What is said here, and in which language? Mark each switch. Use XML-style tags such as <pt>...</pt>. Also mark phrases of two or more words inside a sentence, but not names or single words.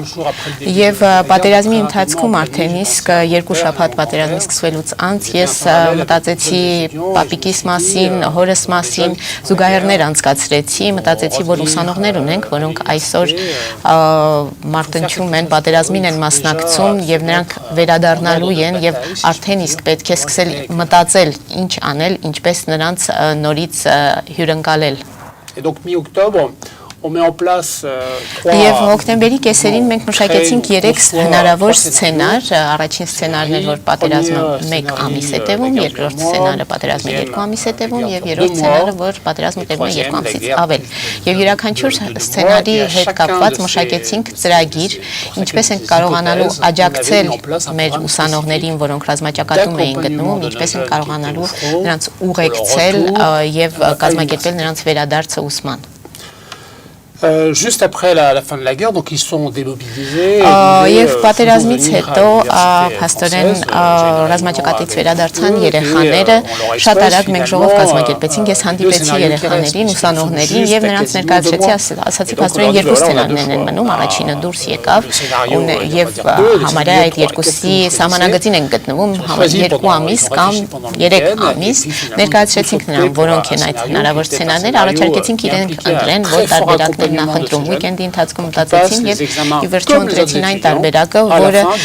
<hy>Եվ պատերազմի ընթացքում արդեն իսկ երկու շաբաթ պատերազմի սկսվելուց անց ես մտածեցի պապիկիս մասին, հորս մասին, զուգահեռներ անցկացրեցի, մտածեցի, որ ուսանողներ ունենք, որոնք այսօր մարտնչում են, պատերազմին են մասնակցում եւ նրանք վերադառնալու են եւ արդեն իսկ պետք է սկսել մտածել ինչ անել, ինչպես նրանց նորից հյուրընկալել։</hy> <fr>Et donc mi-octobre, on met en place</fr> <hy>Եվ հոկտեմբերի կեսերին մենք մշակեցինք 3 հնարավոր սցենար, առաջին սցենարն էր, որ պատերազմը 1 ամիս է տևում, երկրորդ սցենարը պատերազմը 2 ամիս է տևում եւ երրորդ սցենարը, որ պատերազմը տևում է 2 ամսից ավել։ Եվ յուրաքանչյուր սցենարի հետ կապված մշակեցինք ծրագիր, ինչպես ենք կարողանալու աջակցել մեր ուսանողներին, որոնք ռազմաճակատում էին գտնվում, ինչպես ենք կարողանալու նրանց ուղեկցել եւ կազմակերպել նրանց վերադարձը ուսման։</hy> <fr>Juste après la fin de la guerre, donc ils sont démobilisés.</fr> <hy>Եվ պատերազմից հետո փաստորեն ռազմաճակատից վերադարձան երեխաները, շատ արագ մենք ժողով կազմակերպեցինք, ես հանդիպեցի երեխաներին, ուսանողներին եւ նրանց ներկայացրեցի, ասացի փաստորեն երկու սցենարներ են մնում, առաջինը դուրս եկավ եւ համարյա այդ երկուսի սահմանագծին են գտնվում 2 ամիս կամ 3 ամիս, ներկայացրեցինք նրան, որոնք են այդ հնարավոր սցենարները, առաջարկեցինք իրենք ընտրեն, որ տարբերակներ նախընտրում վիկենդի ընթացքում մտածեցին եւ ի վերջո ընտրեցին այն տարբերակը, որը</hy>